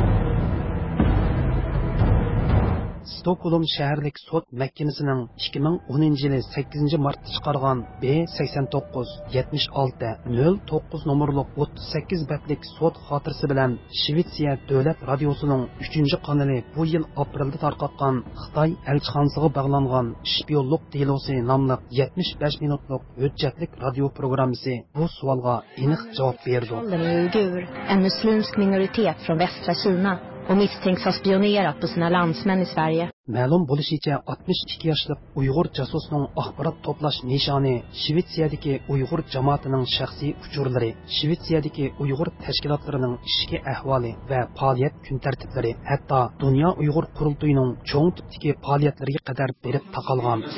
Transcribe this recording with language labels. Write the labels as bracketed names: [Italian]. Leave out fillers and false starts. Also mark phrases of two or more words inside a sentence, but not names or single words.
[Uzbek] Stockholm shaharlik sud mahkamasining 2010-yili 8-martda chiqargan B89-76-09 nomerli 38 betlik sud xotirasi bilan Shvetsiya davlat radiosining 3-kanali bu yil aprelda tarqatgan Xitoy elchixonasiga bog'langan shpionlik delosi nomli 75 minutlik hujjatlik radio programmasi bu savolga aniq javob berdi. [Swedish] En muslimsk minoritet från västra Kina och misstänks ha spionerat på sina landsmän i Sverige. [Uzbek] Ma'lum bo'lishicha 62 yoshli Uyg'ur jasusning axborot to'plash nishoni Shvetsiyadagi Uyg'ur jamoatining shaxsiy uchurlari, Shvetsiyadagi Uyg'ur tashkilotlarining ishki ahvoli va faoliyat kun tartiblari, hatto dunyo Uyg'ur qurultoyining cho'ng tipdagi faoliyatlariga qadar berib taqalgan.